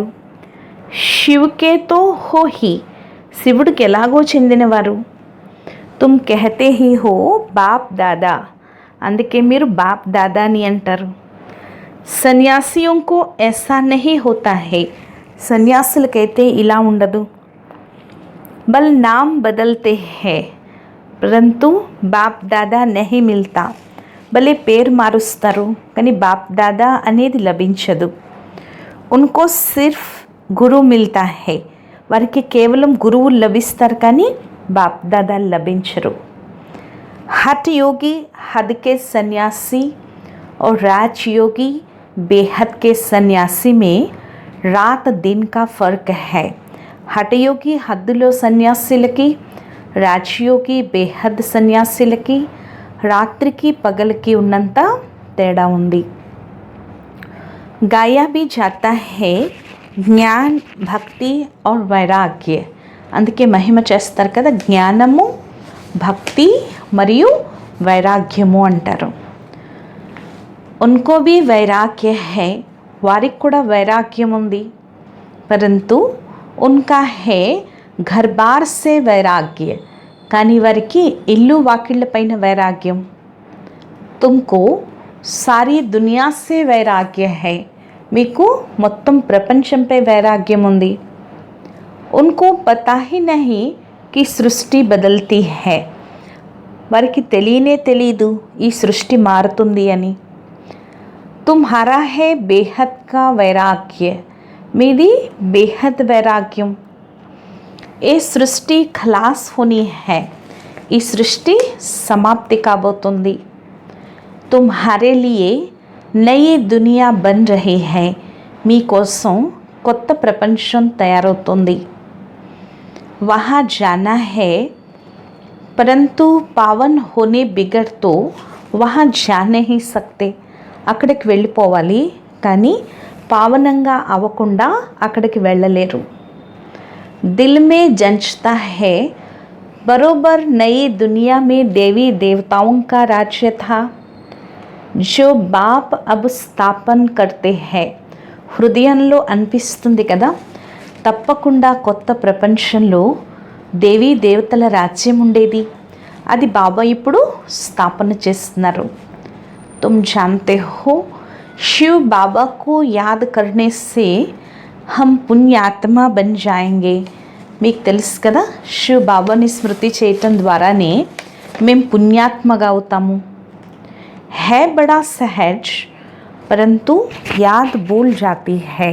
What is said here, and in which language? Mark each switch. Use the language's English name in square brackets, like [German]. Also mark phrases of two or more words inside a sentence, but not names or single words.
[Hindi] शिव के तो हो ही, [Telugu] శివుడికి ఎలాగో చెందినవారు. [Hindi] तुम कहते ही हो बाप दादा, [Telugu] అందుకే మీరు బాప్ దాదా అని అంటారు. [Hindi] सन्यासियों को ऐसा नहीं होता है, [Telugu] సన్యాసులకైతే ఇలా ఉండదు. [Hindi] बल नाम बदलते है परंतु बाप दादा नहीं मिलता, [Telugu] భలే పేరు మారుస్తారు కానీ బాప్ దాదా అనేది లభించదు. [Hindi] उनको सिर्फ गुरु मिलता है, [Telugu] వారికి కేవలం గురువు లభిస్తారు కానీ బాప్ దాదా లభించరు. [Hindi] हठ योगी हद के सन्यासी और राजयोगी बेहद के सन्यासी में रात दिन का फ़र्क है. [Telugu] హఠయోగి హద్దులో సన్యాసులకి, రాజయోగి బేహద్ సన్యాసులకి రాత్రికి పగలకి ఉన్నంత తేడా ఉంది. [Hindi] గాయా भी जाता है ज्ञान भक्ति और వైరాగ్య, [Telugu] అందుకే మహిమ చేస్తారు కదా, జ్ఞానము భక్తి మరియు వైరాగ్యము అంటారు. [Hindi] ఉన్కో भी వైరాగ్య है, [Telugu] వారికి కూడా వైరాగ్యం ఉంది. [Hindi] परंतु उनका है घर बार से वैराग्य, [Telugu] కానీ వారికి ఇల్లు వాకిళ్ళ పైన వైరాగ్యం. [Hindi] तुमको सारी दुनिया से वैराग्य है, [Telugu] మీకు మొత్తం ప్రపంచంపై వైరాగ్యం ఉంది. [Hindi] उनको पता ही नहीं कि सृष्टि बदलती है, [Telugu] వారికి తెలియనే తెలీదు ఈ సృష్టి మారుతుంది అని. [Hindi] तुम्हारा है बेहद का वैराग्य, [Telugu] మీది బేహద్ వైరాగ్యం. [Hindi] ये सृष्टि खलास होनी है, [Telugu] ఈ సృష్టి సమాప్తి కాబోతుంది. [Hindi] तुम्हारे लिये नयी दुनिया बन रही है, [Telugu] మీకోసం కొత్త ప్రపంచం తయారవుతుంది. [Hindi] वहां जाना है परंतु पावन होने बिगड़ तो वहां जा नहीं सकते, [Telugu] అక్కడికి వెళ్ళిపోవాలి కానీ పావనంగా అవ్వకుండా అక్కడికి వెళ్ళలేరు. [Hindi] दिल में जंचता है बरोबर नई दुनिया में देवी देवताओं का राज्य था जो बाप अब స్థాపన करते हैं. [Telugu] హృదయంలో అనిపిస్తుంది కదా, తప్పకుండా కొత్త ప్రపంచంలో దేవీ దేవతల రాజ్యం ఉండేది, అది బాబా ఇప్పుడు స్థాపన చేస్తున్నారు. [Hindi] तुम जानते हो शिव बाबा को याद करने से हम पुण्यात्मा बन जाएंगे. [Telugu] మీకు తెలుసు కదా, శివ్ బాబాని స్మృతి చేయటం ద్వారానే మేము పుణ్యాత్మగా అవుతాము. [Hindi] है बड़ा सहज परंतु याद भूल जाती है.